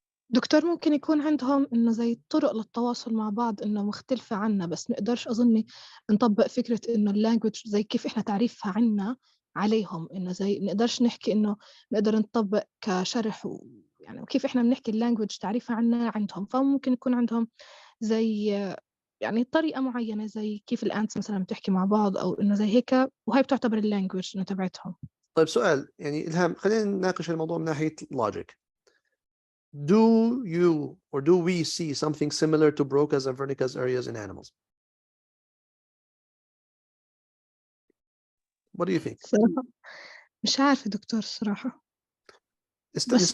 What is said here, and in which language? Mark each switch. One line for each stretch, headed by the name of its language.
Arabic: دكتور ممكن يكون عندهم إنه زي طرق للتواصل مع بعض إنه مختلفة عنا، بس نقدرش أظني نطبق فكرة إنه اللانجوج زي كيف إحنا تعريفها عنا عليهم، إنه زي نقدرش نحكي إنه نقدر نطبق كشرح يعني وكيف إحنا بنحكي اللانجوج تعريفها عنا عندهم، فممكن يكون عندهم زي يعني طريقة معينة زي كيف الأنتس مثلا بتحكي مع بعض أو إنه زي هيك، وهي بتعتبر اللانجوج إنه تبعتهم. طيب سؤال، يعني إلهام، خلينا نناقش الموضوع من ناحية logic.
English: Do you or do we see something similar to Broca's and Wernicke's areas in animals? What do you think?
Arabic: صراحة مش عارفة دكتور الصراحة، بس